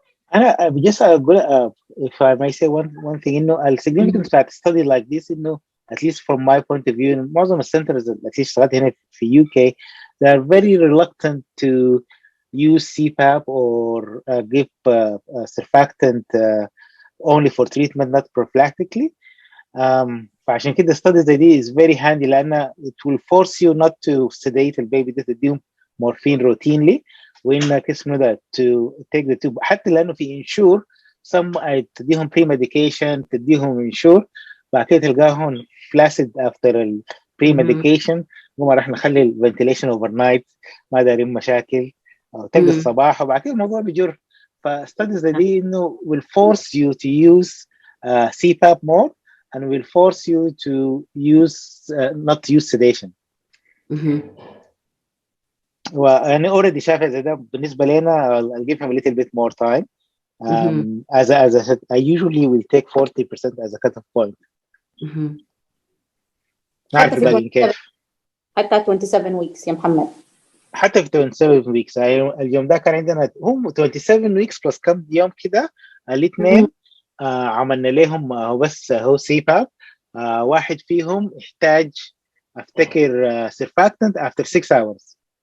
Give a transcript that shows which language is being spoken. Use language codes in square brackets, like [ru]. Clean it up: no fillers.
[en] I just if I may say one thing, a significant study like this, at least from my point of view, in [ar] معظم السنترز [en] at least [ar] اشتغلت هنا في [en] UK, they are very reluctant to use CPAP or give surfactant only for treatment, not prophylactically. [ar] فعشان كده studies زي دي [en] is very handy [ar] لأن [en] it will force you not to sedate [ar] البيبي ده تديهم [en] morphine routinely [ar] وإنك اسمه ده [en] to take the tube [ar] حتى لأنه في [en] insure some [ar] تديهم pre-medication تديهم insure بعد كده تلقاهم [en] flaccid after [ar] ال pre-medication وما راح نخلي ال [en] ventilation overnight [ar] ما دارين مشاكل أو تلقى الصباح وبعد كده الموضوع بيجر. [en] فstudies [ar] دي إنه [en] will force you to use CPAP more and will force you to use not to use sedation. [ar] وانا already شايفه زي ده بالنسبه لنا. [en] I'll give him a little bit more time. As I said, I usually will take 40% as a cutoff point. [ar] ما أعرف باقي كيف. حتى 27 weeks يا محمد. حتى في 27 weeks. اليوم ده كان عندنا هم [en] 27 weeks plus [ar] كم يوم كده الاثنين. عملنا لهم بس هو سي باب. واحد فيهم احتاج افتكر [en] surfactant after 6 hours.